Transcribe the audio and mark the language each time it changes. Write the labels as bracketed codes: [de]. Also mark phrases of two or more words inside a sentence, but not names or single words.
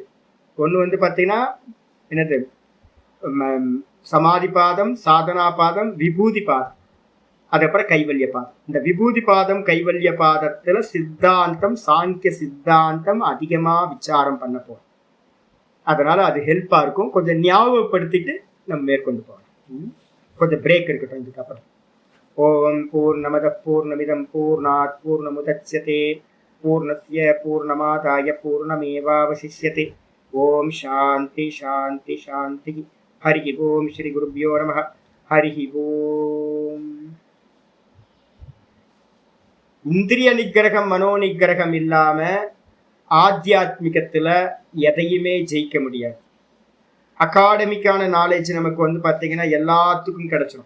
[ta] ஒன்று வந்து பார்த்தீங்கன்னா என்னது சமாதி பாதம், சாதனா பாதம், விபூதி பாதம், அதுக்கப்புறம் கைவல்ய பாதம். இந்த விபூதி பாதம் கைவல்ய பாதத்துல சித்தாந்தம் சாங்கிய சித்தாந்தம் அதிகமா விசாரம் பண்ண போறோம். அதனால அது ஹெல்ப்பா இருக்கும். கொஞ்சம் ஞாபகப்படுத்திட்டு நம்ம மேற்கொண்டு போகலாம். கொஞ்சம் பிரேக் இருக்கட்டும் இதுக்கப்புறம். [sa] ओम् पूर्णमदः पूर्णमिदं पूर्णात् पूर्णमुदच्यते पूर्णस्य पूर्णमादाय पूर्णमेवावशिष्यते. ओम् शान्ति शान्ति शान्ति. हरि ओम् श्री गुरुभ्यो नमः. हरि ओम्. [ta] இந்திரிய நிகிரகம் மனோ நிகிரகம் இல்லாம ஆத்தியாத்மிகத்துல எதையுமே ஜெயிக்க முடியாது. அகாடமிக்கான நாலேஜ் நமக்கு வந்து பார்த்தீங்கன்னா எல்லாத்துக்கும் கிடைச்சிடும்.